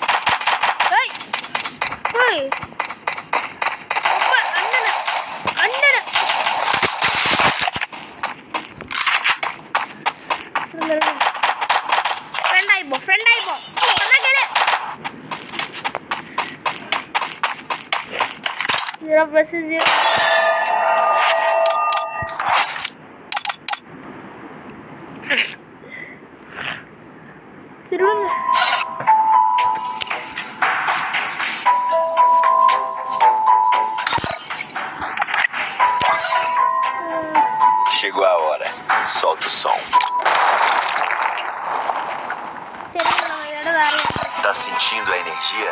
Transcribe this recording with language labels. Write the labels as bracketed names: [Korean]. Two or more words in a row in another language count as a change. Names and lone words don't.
[Tamil] ஏய் ஏய் அப்பா அண்ணன ஃப்ரெண்ட் ஆயிப்போம் சொன்னா கேளு. 0+0 திரும்ப [Portuguese] Chegou a hora. Solta o som. Tá sentindo a energia?